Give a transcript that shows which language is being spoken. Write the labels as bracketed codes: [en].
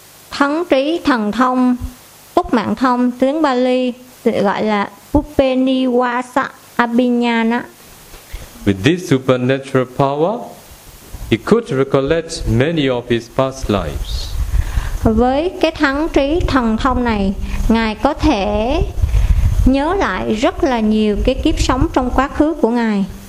[vi] Thắng trí thần thông, túc mạng thông, tiếng Pali gọi là Upinivasa Abhinyana. [en] With this supernatural power, he could recollect many of his past lives. [vi] Với cái thắng trí thần thông này, ngài có thể nhớ lại rất là nhiều cái kiếp sống trong quá khứ của ngài.